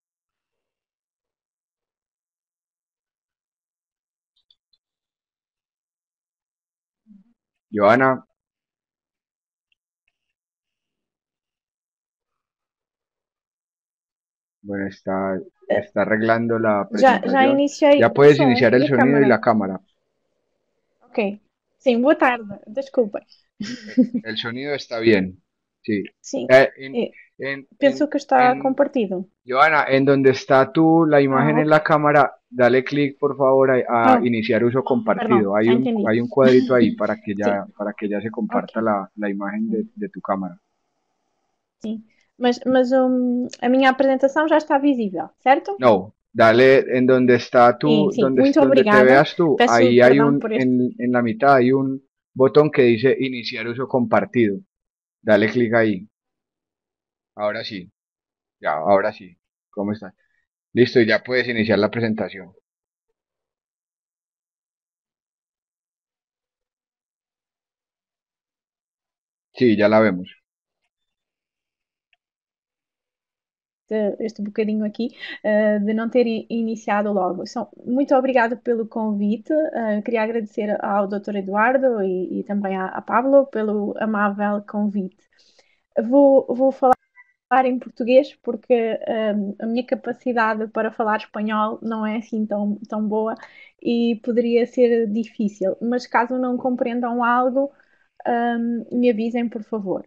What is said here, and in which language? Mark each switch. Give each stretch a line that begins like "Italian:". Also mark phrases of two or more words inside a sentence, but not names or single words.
Spanish: Joana, bueno, está arreglando la
Portuguese: Já
Spanish: presentación.
Portuguese: iniciei
Spanish: Ya
Portuguese: o
Spanish: puedes
Portuguese: som
Spanish: iniciar
Portuguese: e
Spanish: el
Portuguese: a
Spanish: sonido y
Portuguese: câmara.
Spanish: la cámara.
Portuguese: Ok. Sim, boa tarde. Desculpem.
Spanish: El sonido está bien. Sí.
Portuguese: Sim.
Spanish: Eh, en,
Portuguese: Penso que está compartido.
Spanish: Joana, en donde está la imagen en
Portuguese: Ok.
Spanish: la cámara, dale clic por favor a
Portuguese: Oh,
Spanish: iniciar uso
Portuguese: perdão,
Spanish: compartido.
Portuguese: já entendi.
Spanish: Hay un cuadrito ahí
Portuguese: Sim,
Spanish: para que ya se comparta
Portuguese: ok.
Spanish: la imagen de tu cámara.
Portuguese: Sim. Mas a minha apresentação já está visível, certo?
Spanish: No, dale en donde está
Portuguese: Sim. Muito
Spanish: donde te
Portuguese: obrigada.
Spanish: veas tú,
Portuguese: Peço
Spanish: ahí hay
Portuguese: perdão por este.
Spanish: en la mitad hay un botón que dice iniciar uso compartido. Dale clic ahí. Ahora sí, ya, ahora sí. ¿Cómo estás? Listo, y ya puedes iniciar la presentación. Sí, ya la vemos.
Portuguese: Este bocadinho aqui, de não ter iniciado logo. Muito obrigado pelo convite. Queria agradecer ao Dr. Eduardo e também à Pablo pelo amável convite. Vou falar em português porque a minha capacidade para falar espanhol não é assim tão boa e poderia ser difícil, mas caso não compreendam algo, me avisem, por favor.